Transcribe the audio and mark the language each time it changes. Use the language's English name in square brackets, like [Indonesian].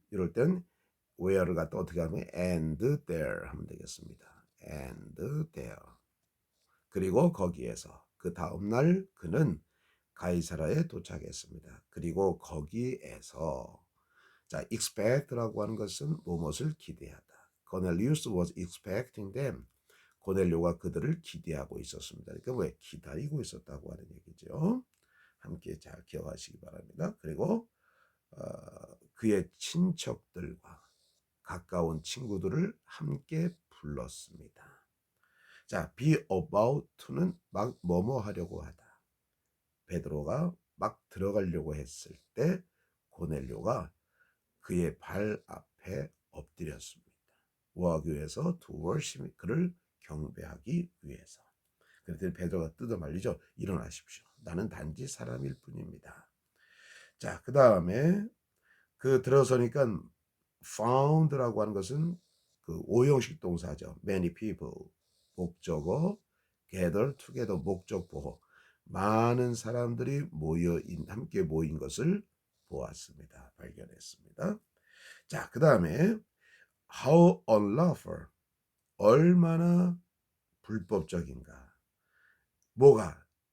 [Korean] 이럴 땐 where를 갖다 어떻게 하면 [English] and there [Korean] 하면 되겠습니다. [English] and there. [Korean] 그리고 거기에서 그 다음 날 그는 가이사라에 도착했습니다. 그리고 거기에서 자, expect라고 하는 것은 무엇을 기대하다. [English] Cornelius was expecting them. [Korean] 고넬료가 그들을 기대하고 있었습니다. 그러니까 왜 기다리고 있었다고 하는 얘기죠. 함께 잘 기억하시기 바랍니다. 그리고 그의 친척들과 가까운 친구들을 함께 불렀습니다. 자, be about to는 막 뭐뭐 하려고 하다. 베드로가 막 들어가려고 했을 때 고넬료가 그의 발 앞에 엎드렸습니다. 뭐 하기 위해서? [English] to worship, [Korean] 그를 경배하기 위해서. 그랬더니 베드로가 뜯어 말리죠. 일어나십시오. 나는 단지 사람일 뿐입니다. 자, 그 다음에 그 들어서니까 found라고 하는 것은 그 오형식 동사죠. [English] many people [Korean] 목적어, [English] gather together [Korean] 목적 보호. 많은 사람들이 함께 모인 것을 보았습니다. 발견했습니다. 자, 그 다음에 [English] how unlawful, [Korean] 얼마나 불법적인가. 뭐가?